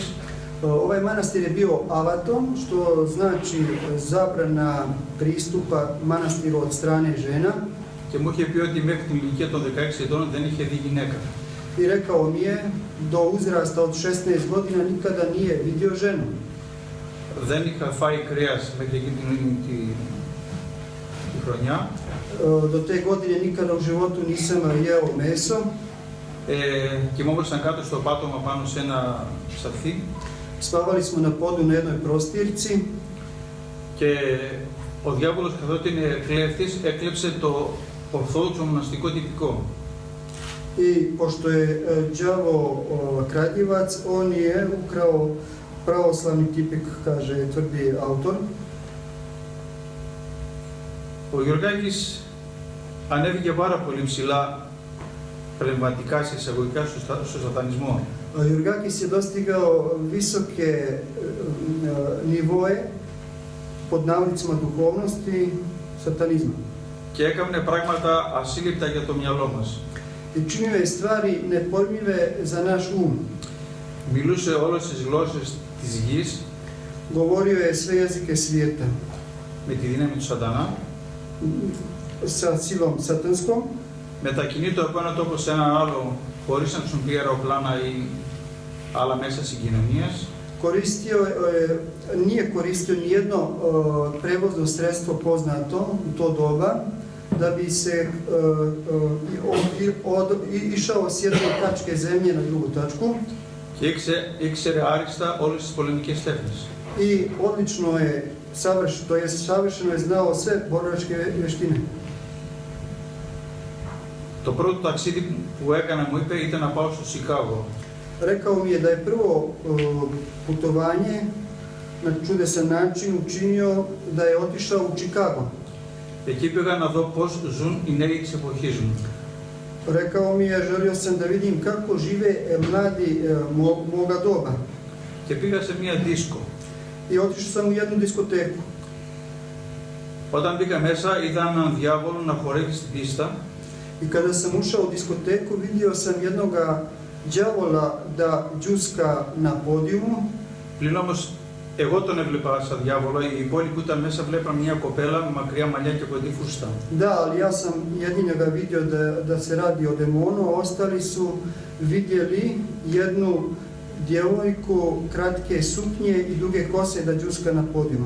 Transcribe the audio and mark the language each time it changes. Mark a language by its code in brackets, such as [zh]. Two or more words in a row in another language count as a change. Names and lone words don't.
[bs] Ovaj manastir je bio avatom, što znači zabrana pristupa manastiru od strane žena. [el] Και μου είχε πει ότι μέχρι την ηλικία των 16 ετών δεν είχε δει γυναίκα. [bs] I rekao mi je, do uzrasta od 16 godina nikada nije vidio ženu. [el] Δεν είχα φάει κρέας μέχρι εκείνη τη χρονιά. [bs] Do te godine nikada u životu nisam jeo meso. [el] Κοιμόμασταν κάτω στο πάτωμα πάνω σε ένα σαφί. [bs] Spavali smo na podu na jednoj prostirci. [el] Και ο διάβολος, καθότι είναι κλέφτης, έκλεψε το ορθόδοξο μοναστικό τυπικό. [bs] I pošto je đavo kradljivac, on je ukrao pravoslavni tipik, kaže, tvrdi autor. [el] Ο Γιωργάκης ανέβηκε πάρα πολύ ψηλά πνευματικά σε εισαγωγικά στο σατανισμό. [bs] Ο Jorgakis je dostigao visoke nivoe pod navodnicima duhovnosti satanizma. [el] Και έκανε πράγματα ασύλληπτα για το μυαλό μας. [bs] I činio je stvari nepojmljive za naš um. [el] Μιλούσε όλες τις γλώσσες της γης. [bs] Govorio je sve jezike svijeta. [el] Με τη δύναμη του σατανά. [bs] Sa silom satanskom. [el] Μετακινείται από ένα τόπο σε έναν άλλο, χωρίς να χρησιμοποιεί αεροπλάνα ή άλλα μέσα συγκοινωνίας. [bs] Nije koristio nijedno prevozno sredstvo poznato u to doba da bi se išao s jedne tačke zemlje na drugu tačku. [el] Και ήξερε άριστα όλες τις πολεμικές τέχνες. [bs] I odlično je, savršeno je znao sve borilačke vještine. [el] Το πρώτο ταξίδι που έκανα, μου είπε, ήταν να πάω στο Σικάγο. [bs] Rekao mi je da je prvo putovanje na čudesan način učinio da je otišao u Chicago. [el] Εκεί πήγα να δω πώς ζουν οι νέοι της εποχής μου. [bs] Rekao mi je, želio sam da vidim kako žive mladi moga doba. [el] Και πήγα σε μία δίσκο. [bs] I otišao sam u jednu diskoteku. [el] Όταν μπήκα μέσα, είδα έναν διάβολο να χορεύει στην πίστα. [bs] I kada sam ušao u diskoteku, vidio sam jednog đavola da džuska na podijumu. [el] Πλην όμως εγώ τον έβλεπα σαν διάβολο, οι υπόλοιποι που ήταν μέσα βλέπαν μια κοπέλα με μακριά μαλλιά και κοντή φούστα. [bs] Da, ali ja sam jedinega vidio da se radi o demonu, ostali su vidjeli jednu djevojku kratke suknje i duge kose da džuska na podijumu.